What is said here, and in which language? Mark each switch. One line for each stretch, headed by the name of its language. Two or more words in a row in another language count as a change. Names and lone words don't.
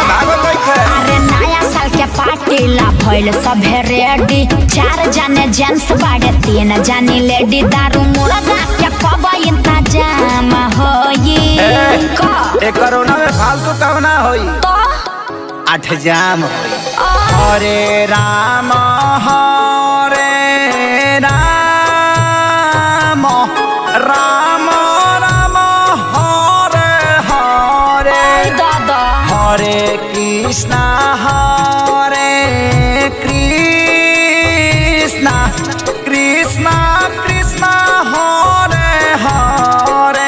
Bhojpuri: अरे नया साल के पार्टीला भइल सभे रेडी। 4 जने जेंट्स बाड़े 3 जानी लेडी। दारू मुर्गा के कब इंतजाम होई? कोरोना में फालतू काम ना होई तो 8 जाम होई।
Sanskrit: हरे राम हरे राम राम राम हरे हरे
Bhojpuri: दादा
Sanskrit: हरे कृष्णा कृष्णा कृष्णा हरे हरे।